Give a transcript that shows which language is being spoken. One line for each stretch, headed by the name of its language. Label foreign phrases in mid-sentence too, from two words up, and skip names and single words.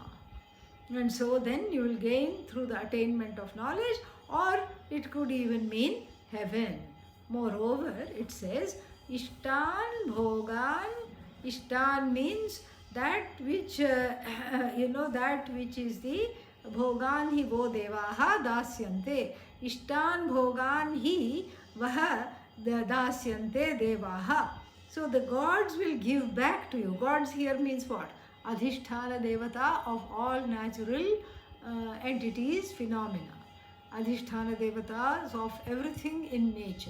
English: And so then you will gain through the attainment of knowledge, or it could even mean heaven. Moreover, it says
Sanskrit: इष्टान् भोगान्.
English: Ishtan means that which, that which is the
Sanskrit: भोगान् हि वो देवाः दास्यन्ते. इष्टान् भोगान् हि वः दास्यन्ते देवाः.
English: So the gods will give back to you. Gods here means what?
Sanskrit: अधिष्ठान देवता
English: of all natural entities, phenomena,
Sanskrit: अधिष्ठान देवताः
English: of everything in nature.